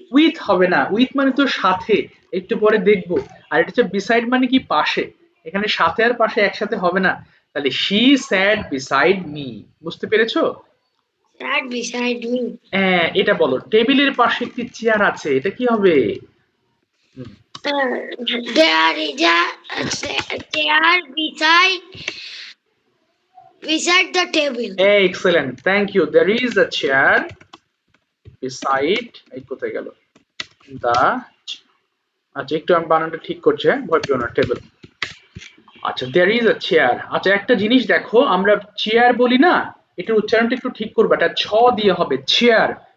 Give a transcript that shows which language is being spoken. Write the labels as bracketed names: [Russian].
[Bangla] With হবে না, with মানে তো সাথে, একটু পরে দেখবো। আর এটা হচ্ছে বিসাইড মানে কি পাশে, এখানে সাথে আর পাশে একসাথে হবে না, তাহলে [English] she sat beside me, [Bangla] বুঝতে পেরেছো? [English] Sat beside me. [Bangla] হ্যাঁ এটা বলো টেবিলের পাশে একটি চেয়ার আছে, এটা কি হবে? [English] There is a chair beside the table. Excellent, thank you. There is a chair beside, [Bangla] এই কোথায় গেল দা, আচ্ছা একটু আমি বানানটা ঠিক করছি, হ্যাঁ ভয় পেও না, টেবিল। আচ্ছা [English] There is a chair. [Bangla] আচ্ছা একটা জিনিস দেখো, আমরা চেয়ার বলি না, এটার উচ্চারণটা একটু ঠিক করবে, এটা ছ দিয়ে হবে, চেয়ার।